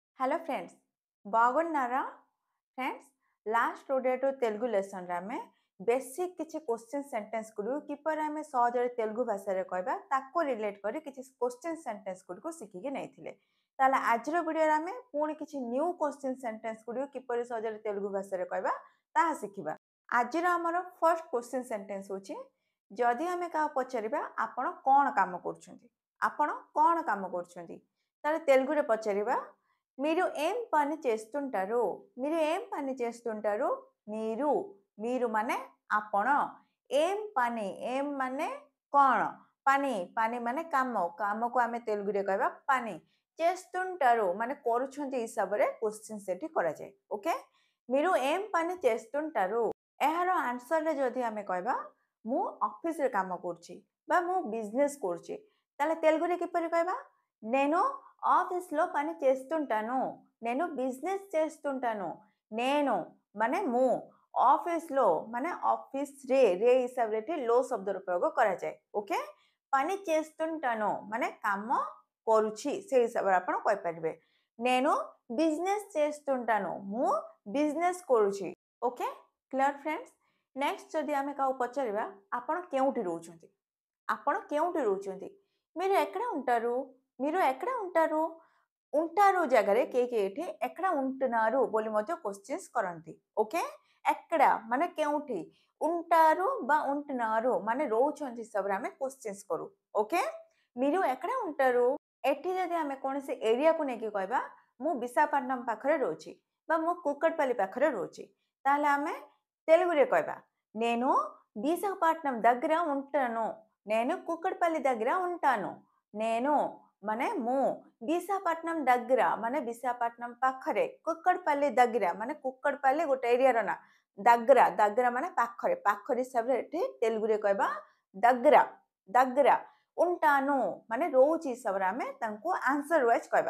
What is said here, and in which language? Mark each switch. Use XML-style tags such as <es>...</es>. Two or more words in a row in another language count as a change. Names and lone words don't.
<en>hello friends,</en> <te>బాగున్నారా? ఫ్రెండ్స్,</te> <or>ଲାଷ୍ଟ ଓଡ଼ିଆଠୁ ତେଲୁଗୁ ଲେସନ୍ରେ ଆମେ ବେସିକ୍ କିଛି</or> <en>question sentence</en> <or>ଗୁଡ଼ିକୁ କିପରି ଆମେ ସହଜରେ ତେଲୁଗୁ ଭାଷାରେ କହିବା ତାକୁ ରିଲେଟ୍ କରି କିଛି</or> <en>question sentence</en> <or>ଗୁଡ଼ିକୁ ଶିଖିକି ନେଇଥିଲେ। ତାହେଲେ ଆଜିର ଭିଡ଼ିଓରେ ଆମେ ପୁଣି କିଛି</or> <en>new question sentence</en> <or>ଗୁଡ଼ିକୁ କିପରି ସହଜରେ ତେଲୁଗୁ ଭାଷାରେ କହିବା ତାହା ଶିଖିବା। ଆଜିର ଆମର</or> <en>first question sentence</en> <or>ହେଉଛି, ଯଦି ଆମେ କାହାକୁ ପଚାରିବା ଆପଣ କ'ଣ କାମ କରୁଛନ୍ତି, ଆପଣ କ'ଣ କାମ କରୁଛନ୍ତି, ତାହେଲେ ତେଲୁଗୁରେ ପଚାରିବା</or> <te>మీరు ఏం పని చేస్తుంటారు, మీరు ఏం పని చేస్తుంటారు, మీరు మీరు</te> <or>ମାନେ ଆପଣ,</or> <te>ఏం పని ఏం</te> <or>ମାନେ କ'ଣ,</or> <te>పని పని</te> <or>ମାନେ କାମ, କାମକୁ ଆମେ ତେଲୁଗୁରେ କହିବା ପାନି, చేస్తుంటారు ମାନେ କରୁଛନ୍ତି ହିସାବରେ କ୍ୱେଶ୍ଚିନ୍ ସେଠି କରାଯାଏ। ଓକେ,</or> <te>మీరు ఏం పని చేస్తుంటారు,</te> <or>ଏହାର ଆନ୍ସରରେ ଯଦି ଆମେ କହିବା ମୁଁ ଅଫିସରେ କାମ କରୁଛି ବା ମୁଁ ବିଜନେସ୍ କରୁଛି, ତାହେଲେ ତେଲୁଗୁରେ କିପରି କହିବା,</or> <te>నేను ఆఫీస్లో పని చేస్తుంటాను, నేను</te> <or>బిజినెస్ చేస్తుంటాను, నేను ମାନେ ମୁଁ, ଅଫିସలో ମାନେ ଅଫିସରେ ରେ ହିସାବରେ ଏଠି ଲୋ ଶବ୍ଦର ପ୍ରୟୋଗ କରାଯାଏ। ଓକେ,</or> <te>పని చేస్తుంటాను</te> <or>ମାନେ କାମ କରୁଛି ସେ ହିସାବରେ ଆପଣ କହିପାରିବେ।</or> <te>నేను బిజినెస్ చేస్తుంటాను,</te> <or>ମୁଁ ବିଜନେସ୍ କରୁଛି।</or> <en>okay, clear friends? next</en> <or>ଯଦି ଆମେ କାହାକୁ పଚାରିବା ଆପଣ କେଉଁଠି ରହୁଛନ୍ତି, ଆପଣ କେଉଁଠି ରହୁଛନ୍ତି,</or> <te>మీరు ఎక్కడ ఉంటారు, మీరు ఎక్కడ ఉంటారు, ఉంటారు</te> <or>ଜାଗାରେ କେହି ଏଠି</or> <te>ఎక్కడ ఉంటున్నారు</te> <or>ବୋଲି ମଧ୍ୟ క్వశ్చన్స్ କରନ୍ତି। ଓକେ, ఎక్కడ ମାନେ କେଉଁଠି, ఉంటారు ବା ఉంటున్నారు ମାନେ ରହୁଛନ୍ତି ହିସାବରେ ଆମେ କ୍వశ్చన్స్ କରୁ। ଓକେ,</or> <te>మీరు ఎక్కడ ఉంటారు,</te> <or>ଏଠି ଯଦି ଆମେ କୌଣସି ଏରିଆକୁ ନେଇକି କହିବା ମୁଁ ବିଶାଖାପଟ୍ଟନମ ପାଖରେ ରହୁଛି ବା ମୁଁ କୁକଟపల్లి ପାଖରେ ରହୁଛି, ତାହେଲେ ଆମେ తెలుగుରେ କହିବା</or> <te>నేను విశాఖపట్నం దగ్గర ఉంటాను, నేను</te> <or>కుక్కడపల్లి దగ్గర ఉంటాను, నేను ମାନେ ମୁଁ, ବିଶାଖାପଟ୍ଟନମ దగ్గర ମାନେ ବିଶାଖାପଟ୍ଟନମ ପାଖରେ, କୁକଟపల్లి దగ్గర ମାନେ କୁକଟపల్లి ଗୋଟେ ଏରିଆର ନା,</or> <te>దగ్గర దగ్గర</te> <or>ମାନେ ପାଖରେ, ପାଖରେ ହିସାବରେ ଏଠି ତେଲୁଗୁରେ କହିବା</or> <te>దగ్గర దగ్గర, ఉంటాను</te> <or>ମାନେ ରହୁଛି ହିସାବରେ ଆମେ ତାଙ୍କୁ</or> <en>answer wise</en> <or>କହିବା।</or>